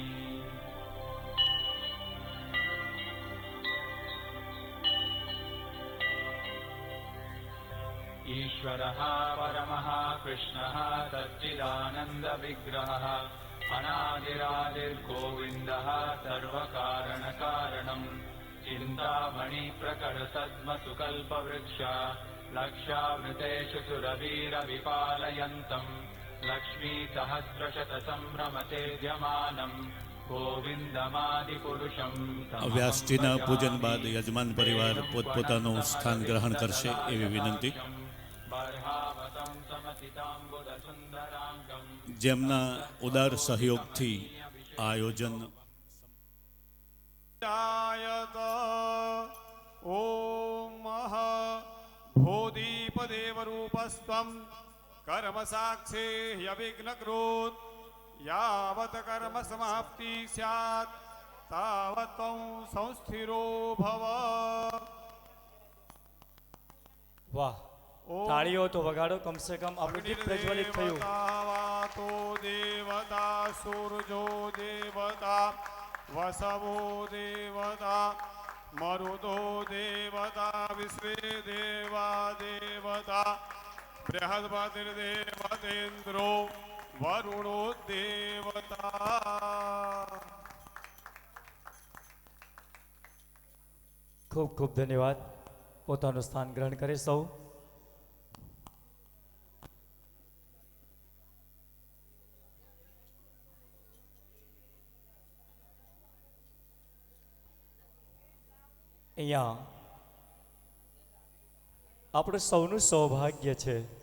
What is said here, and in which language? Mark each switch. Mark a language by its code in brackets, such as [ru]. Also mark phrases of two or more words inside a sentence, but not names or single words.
[sa] ईश्वरः परमः कृष्णः सच्चिदानन्दविग्रहः अनादिरादिर्गोविन्दः सर्वकारणकारणम् चिन्तामणिप्रकटसद्मसुकल्पवृक्ष लक्षावृतेषु सुरवीरविपालयन्तम् लक्ष्मीसहस्रशतसम्भ्रमसेव्यमानम् गोविन्दमादिपुरुषं [gu] વ્યાસજીના પૂજન બાદ યજમાન પરિવાર પોતપોતાનું સ્થાન ગ્રહણ કરશે એવી વિનંતી। જેમના ઉદાર સહયોગથી આયોજન [sa] ॐ भूदीपदेवरूपस्त्वं कर्मसाक्षी यविघ्नकृत यावत् कर्म समाप्ति स्यात् तावत् त्वं संस्थिरो भव। [hi] वाह, तालियों तो वगाड़ो, कम से कम [gu] આપણું દીપ પ્રજ્વલિત થયું। [sa] तो देवता सूर्यो देवता वसवो देवता मरुदो देवता विश्वे देवा देवता बृहस्पतिर्देवतेन्द्रो वरुणो देवता। [gu] ખૂબ ખૂબ ધન્યવાદ। પોતાનું સ્થાન ગ્રહણ કરે સૌ। અહીંયા આપણું સૌનું સૌભાગ્ય છે।